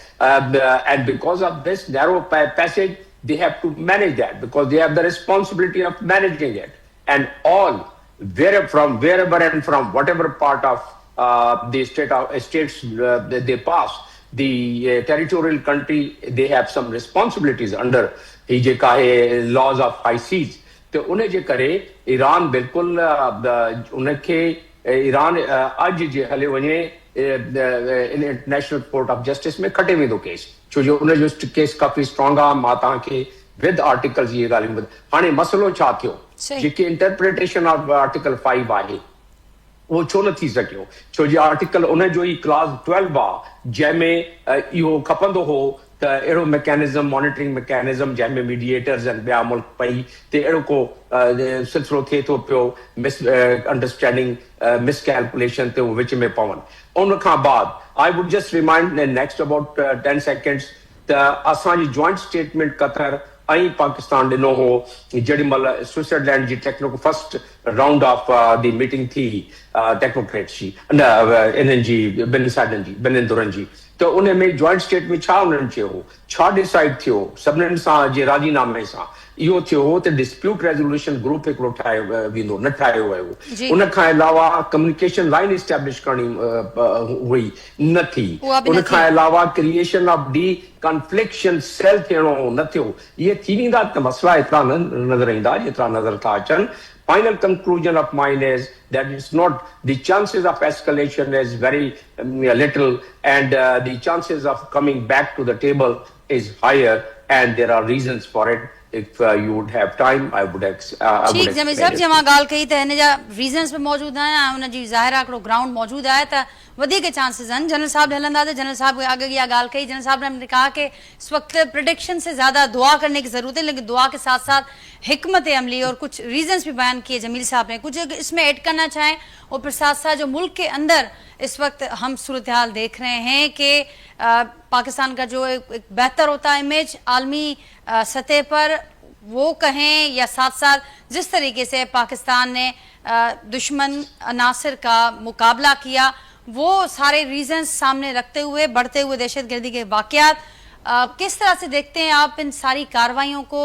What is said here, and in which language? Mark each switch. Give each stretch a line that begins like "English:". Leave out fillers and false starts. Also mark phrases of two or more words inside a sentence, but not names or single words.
English: And because of this narrow passage, they have to manage that because they have the responsibility of managing it. And all, wherever and from whatever part of the states they pass, the territorial country, they have some responsibilities under laws of high seas.
Sindhi: तो उन्हें जे करे ईरान बिल्कुल उनखे ईरान अज जे हले वञे
English: International Court of Justice
Sindhi: में खटे वेंदो केस छो जो उन जो केस काफ़ी स्ट्रॉन्ग आहे मां तव्हांखे
English: with articles
Sindhi: इहे ॻाल्हियूं हाणे मसइलो छा थियो जेकी
English: interpretation of Article 5
Sindhi: आहे उहो छो न थी सघियो छो जो आर्टिकल उन जो ई क्लास 12 आहे जंहिंमें इहो खपंदो हो त अहिड़ो
English: mechanism monitoring mechanism
Sindhi: जंहिंमें मीडिएटर्स आहिनि ॿिया मुल्क पई ते अहिड़ो को सिलसिलो थिए थो पियो
English: misunderstanding miscalculation
Sindhi: ते उहो विच में पवनि उन खां बाद
English: I would just remind next about 10 seconds
Sindhi: त असांजी
English: joint statement
Sindhi: कतर ऐं पाकिस्तान ॾिनो हो जेॾी महिल स्विट्जरलैंड जी
English: first round of the meeting
Sindhi: थी टेक्नोक्रेट्स जी इन्हनि जी ॿिनि साइडनि जी ॿिन्हिनि धुरनि जी, त उन में
English: joint state
Sindhi: में छा उन्हनि चयो हो, छा डिसाइड थियो सभिनीनि सां जे राज़ीनामे सां इहो थियो हो त
English: dispute resolution group
Sindhi: हिकिड़ो ठाहियो वेंदो, न ठाहियो वियो। उन खां अलावा
English: communication line establish
Sindhi: करणी हुई, न थी। उन खां अलावा
English: creation of de-confliction cell
Sindhi: थियणो हो, न थियो। इहे थी वेंदा त मसला एतिरा न नज़र ईंदा जेतिरा नज़र था अचनि।
English: Final conclusion of mine is that it's not, the chances of escalation is very little, and the chances of coming back to the table is higher, and there are reasons for it. If you would have time, I would
Sindhi: ठीक जमील साहब जी मां ॻाल्हि कई त हिन जा रीज़न्स बि मौजूदु आहिनि ऐं हुन जी ज़ाहिरा हिकिड़ो ग्राउंड मौजूदु आहे त वधीक चांसिस आहिनि। जनरल साहब हलंदा त जनरल साहब आगे इहा ॻाल्हि कही,
Urdu: جنرل صاحب نے کہا کہ اس وقت پیشگوئی سے زیادہ دعا کرنے کی ضرورت ہے، لیکن دعا کے ساتھ ساتھ حکمت عملی اور کچھ ریزنز بھی بیان کیے جمیل صاحب نے، کچھ اس میں ایڈ کرنا چاہیں. اور پھر ساتھ ساتھ جو ملک کے اندر اس وقت ہم صورتحال دیکھ رہے ہیں کہ پاکستان کا جو ایک بہتر ہوتا ہے امیج عالمی سطح پر وہ کہیں، یا ساتھ ساتھ جس طریقے سے پاکستان نے دشمن عناصر کا مقابلہ کیا، وہ سارے ریزنز سامنے رکھتے ہوئے بڑھتے ہوئے دہشت گردی کے واقعات، کس طرح سے دیکھتے ہیں آپ ان ساری کارروائیوں کو?